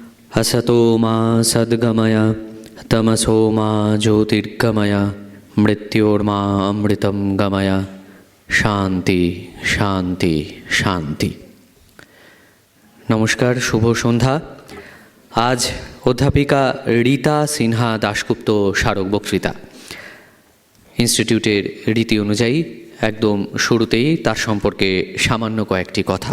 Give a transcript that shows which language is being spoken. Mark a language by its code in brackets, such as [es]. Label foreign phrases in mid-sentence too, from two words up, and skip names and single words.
[sa] असतो मा सद्गमय तमसो मा ज्योतिर्गमय मृत्योर्मा अमृतं गमय শান্তি শান্তি শান্তি। [bn] নমস্কার, শুভ সন্ধ্যা। আজ অধ্যাপিকা রীতা সিনহা দাশগুপ্ত স্মারক বক্তৃতা। ইনস্টিটিউটের রীতি অনুযায়ী একদম শুরুতেই তার সম্পর্কে সামান্য কয়েকটি কথা।